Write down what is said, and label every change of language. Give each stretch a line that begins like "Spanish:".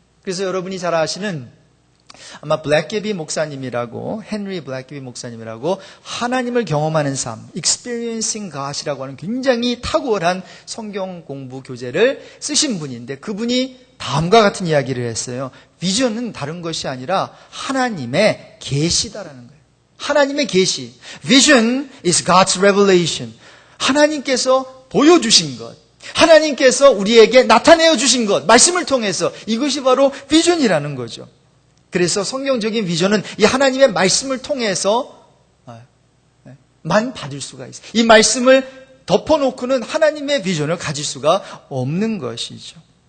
Korean: 그래서 여러분이 잘 아시는 아마 블랙개비 목사님이라고, 헨리 블랙개비 목사님이라고 하나님을 경험하는 삶,
English: experiencing God
Korean: 이라고 하는 굉장히 탁월한 성경 공부 교재를 쓰신 분인데 그분이 다음과 같은 이야기를 했어요. 비전은 다른 것이 아니라 하나님의 계시다라는 거예요. 하나님의 계시.
English: Vision is God's revelation.
Korean: 하나님께서 보여주신 것. 하나님께서 우리에게 나타내어 주신 것. 말씀을 통해서. 이것이 바로 비전이라는 거죠. 그래서 성경적인 비전은 이 하나님의 말씀을 통해서 만 받을 수가 있어요. 이 말씀을 덮어놓고는 하나님의 비전을 가질 수가 없는 것이죠.